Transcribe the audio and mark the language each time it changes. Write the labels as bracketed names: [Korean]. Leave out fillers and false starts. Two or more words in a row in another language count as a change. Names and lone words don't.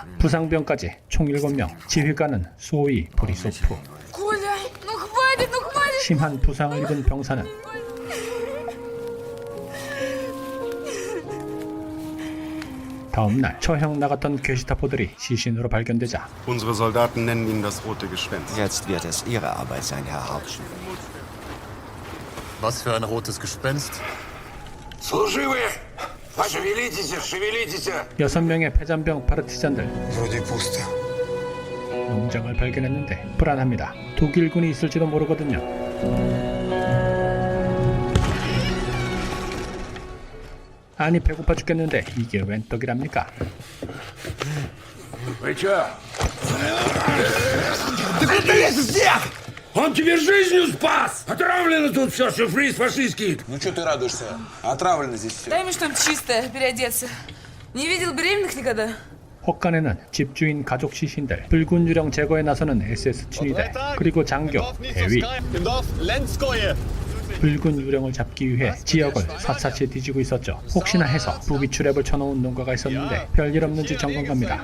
[Korean] 부상병까지 총 7명. 지휘관은 소위 보리소프. 심한 부상을 입은 병사는 다음날 처형 나갔던 게시타포들이 시신으로 발견되자 [German] Unsere Soldaten nennen ihn das rote Gespenst. Jetzt wird es Ihre Arbeit sein, Herr Hauptschmidt. Was für ein rotes Gespenst? [Russian] Служивые! Пошевелитесь, шевелитесь! [Korean] 6명의 패잔병 파르티잔들 [Russian] Вроде пусто. [Korean] 농장을 발견했는데 불안합니다. 독일군이 있을지도 모르거든요. 아니 배고파 죽겠는데 이게 웬 떡이랍니까? [Russian] Вы чё? Ты куда лезешь всех? Он тебе жизнью спас! Отравлено тут все, сюрприз фашистский! Ну что ты радуешься? Отравлено здесь все. Дай мне что-нибудь чистое, переодеться. Не видел беременных никогда? [Korean] 혹간에는 집주인 가족 시신들, 붉은 유령 제거에 나서는 SS 친위대, 그리고 장교, 대위. 붉은 유령을 잡기 위해 지역을 샅샅이 뒤지고 있었죠. 혹시나 해서 부비 트랩을 쳐놓은 농가가 있었는데 별일 없는지 점검 갑니다.